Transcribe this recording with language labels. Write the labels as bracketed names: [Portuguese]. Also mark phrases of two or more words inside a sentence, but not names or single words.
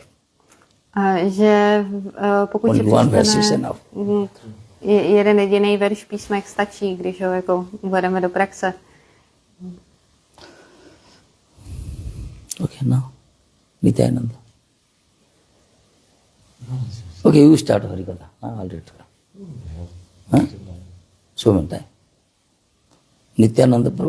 [Czech] Že pokud si [English] Only one verse is [Czech] přečteme [English] enough. [Czech] jeden jediný verš písmek stačí, když ho jako uvedeme do praxe. [English] Okay, now, Nityananda. Okay, you start Harikatha. I'll read. Huh? So many times. Nityananda Prabhu.